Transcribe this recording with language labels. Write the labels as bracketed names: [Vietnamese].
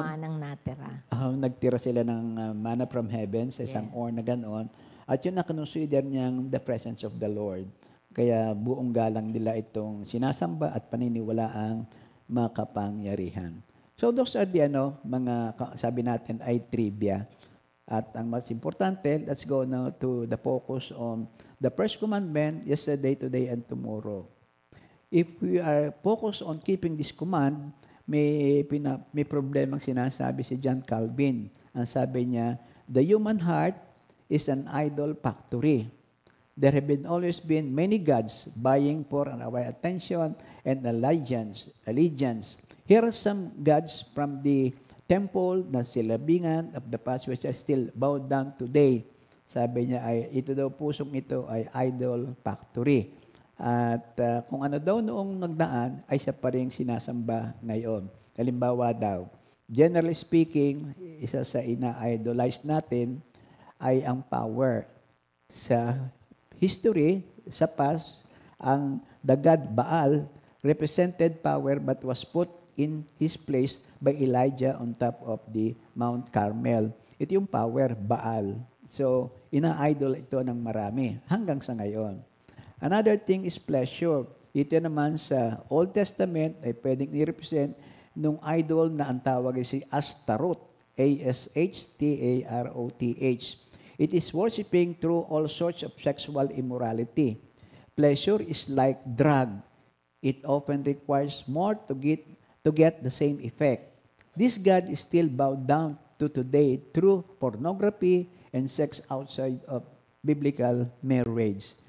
[Filipino] At saka yung manang natira. Nagtira sila ng manna [English] from heaven [Filipino] sa isang urn na ganoon. At yun na consider niyang [English] the presence of the Lord. [Filipino] Kaya buong galang nila itong sinasamba at paniniwala ang makapangyarihan. [English] So those are the [Filipino] mga sabi natin ay [English] trivia. [Filipino] At ang mas importante, [English] let's go now to the focus on the first commandment, yesterday, today, and tomorrow. If we are focused on keeping this command, [Filipino] may problemang sinasabi si John Calvin. Ang sabi niya, [English] the human heart is an idol factory. There have always been many gods vying for our attention and allegiance. Here are some gods from the temple na silabingan of the past which are still bowed down today. [Filipino] Sabi niya, ito daw pusong ito ay idol factory. At kung ano daw noong nagdaan, ay siya pa rin sinasamba ngayon. Halimbawa daw, [English] generally speaking, [Filipino] isa sa ina-idolize natin ay ang power. Sa history, sa past, ang [English] the god Baal represented power but was put in his place by Elijah on top of the Mount Carmel. [Filipino] Ito yung power, Baal. So, ina-idol ito ng marami hanggang sa ngayon. [English] Another thing is pleasure. [Filipino] Ito naman sa Old Testament ay pwedeng i-represent nung idol na ang tawag ay si Astaroth. [English] A-S-H-T-A-R-O-T-H. It is worshiping through all sorts of sexual immorality. Pleasure is like drug. It often requires more to get the same effect. This God is still bowed down to today through pornography and sex outside of biblical marriage.